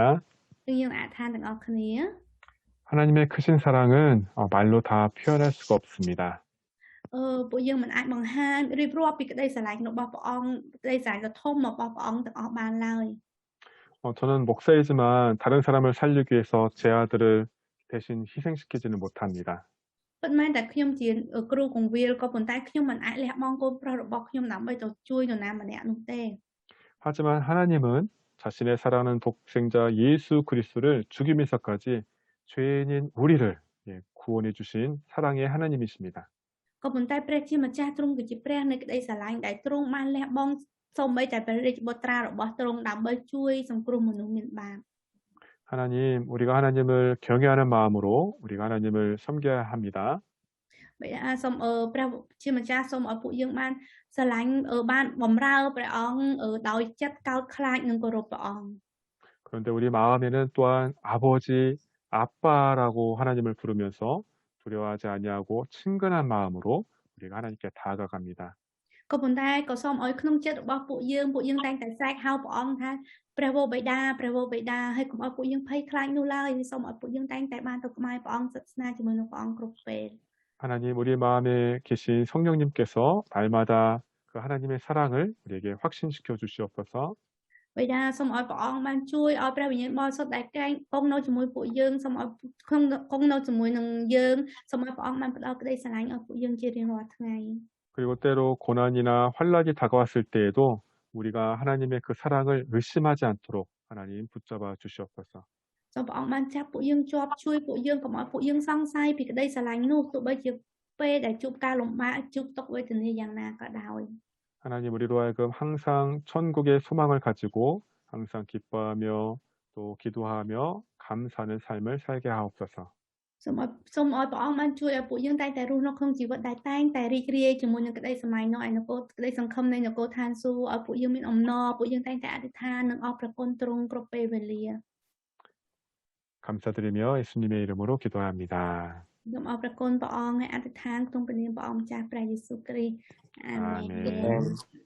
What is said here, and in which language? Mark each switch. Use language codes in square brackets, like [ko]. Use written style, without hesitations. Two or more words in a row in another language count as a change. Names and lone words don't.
[km] យើងអធិដ្ឋានទាំងអស់គ្នា [ko] 하나님의 크신 사랑은 말로 다 표현할 수가 없습니다. [km] ពួកយើងមិនអាចបង្ហាញរៀបរាប់ពីក្តីស្រឡាញ់របស់ព្រះអង្គក្តីស្រឡាញ់ដ៏ធំរបស់ព្រះអង្គទាំងអស់បានឡើយ [ko] 저는 목사이지만 다른 사람을 살리기 위해서 제 아들을 대신 희생시키지는 못합니다. [km] ពិតមែនតែខ្ញុំជាគ្រូកងវិលក៏ប៉ុន្តែខ្ញុំមិនអាចលះបង់កូនប្រុសរបស់ខ្ញុំដើម្បីទៅជួយនរណាម្នាក់នោះទេ [ko] 하지만 하나님은 자신의 사랑하는 독생자 예수 그리스도를 죽이면서까지 죄인인 우리를 구원해 주신 사랑의 하나님이십니다. [km] ក៏ប៉ុន្តែព្រះជាម្ចាស់ទ្រង់គឺជាព្រះនៃក្តីស្រឡាញ់ដែលទ្រង់បានលះបង់សូម្បីតែព្រះរាជបុត្រារបស់ទ្រង់ដើម្បីជួយសង្គ្រោះមនុស្សមានបាប [ko] 하나님, 우리가 하나님을 경외하는 마음으로 우리가 하나님을 섬겨야 합니다. [km] បិតាសូមព្រះជាម្ចាស់សូមឲ្យពួកយើងបានស្រឡាញ់បានបម្រើព្រះអង្គដោយចិត្តកោតខ្លាចនិងគោរពព្រះអង្គ [ko] 그런데 우리 마음에는 또한 아버지, 아빠라고 하나님을 부르면서 두려워하지 아니하고 친근한 마음으로 우리가 하나님께 다가갑니다. [km] ក៏ប៉ុន្តែក៏សូមឲ្យក្នុងចិត្តរបស់ពួកយើងតែងតែស្រែកហៅព្រះអង្គថាព្រះវរបិតាហើយកុំឲ្យពួកយើងភ័យខ្លាចនោះឡើយសូមឲ្យពួកយើងតែងតែបានទៅក្បែរព្រះអង្គសិក្សាជាមួយនឹងព្រះអង្គគ្រប់ពេល [ko] 하나님, 우리 마음에 계신 성령님께서 날마다 그 하나님의 사랑을 우리에게 확신시켜 주시옵소서. [km] បិតាសូមឲ្យព្រះអង្គបានជួយឲ្យព្រះវិញ្ញាណបរិសុទ្ធដែលគង់នៅជាមួយពួកយើងសូមឲ្យគង់នៅជាមួយនឹងយើងសូមឲ្យព្រះអង្គបានផ្ដល់ក្តីស្រឡាញ់ឲ្យពួកយើងជារៀងរាល់ថ្ងៃ [ko] 그리고 때로 고난이나 환락이 다가왔을 때에도 우리가 하나님의 그 사랑을 의심하지 않도록 하나님 붙잡아 주시옵소서. [km] សូមព្រះអង្គបានចាប់ពួកយើងជាប់ជួយពួកយើងកុំឲ្យពួកយើងសង្ស័យពីក្តីស្រឡាញ់នោះទោះបីជាពេលដែលជួបការលំបាកជួបទុក្ខវេទនាយ៉ាងណាក៏ដោយ [ko] 하나님 우리로 하여금 항상 천국의 소망을 가지고 항상 기뻐하며 또 기도하며 감사하는 삶을 살게 하옵소서. [km] សូមឲ្យព្រះអង្គបានជួយឲ្យពួកយើងតែងតែរស់នៅក្នុងជីវិតដែលតែងតែរីករាយជាមួយនឹងក្តីសម័យនៅឯនគរក្តីសង្ឃឹមនៃនគរឋានសួគ៌ឲ្យពួកយើងមានអំណរពួកយើងតែងតែអធិដ្ឋាននិងអរព្រគុណទ្រង់គ្រប់ពេលវេលា [ko] 감사드리며 예수님의 이름으로 기도합니다. [km] សូមអរព្រគុណព្រះអង្គហើយអធិដ្ឋានក្នុងព្រះនាមព្រះអង្គម្ចាស់ព្រះយេស៊ូវគ្រីស្ទអាមែន [ko] 아멘.